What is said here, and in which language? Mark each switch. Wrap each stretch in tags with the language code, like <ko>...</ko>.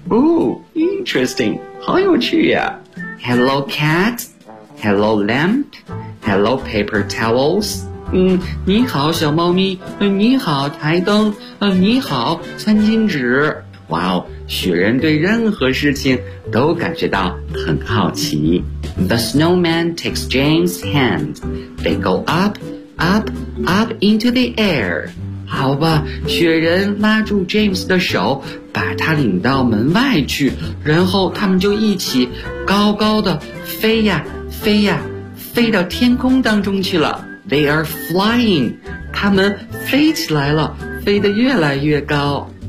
<en>Ooh, interesting.</en> <zh>好有趣呀。</zh> <en>Hello, cat. Hello, lamp. Hello, paper towels.</en> <zh>你好小猫咪。你好台灯。你好餐巾纸。哇哦，雪人对任何事情都感觉到很好奇。</zh> <en>The snowman takes James' hand. They go up, up, up into the air.</en> <zh>好吧，雪人拉住 James 的手，把他领到门外去，然后他们就一起高高的飞呀飞呀，飞到天空当中去了。</zh> <en>They are flying.</en> <zh>他们飞起来了，飞得越来越高。</zh>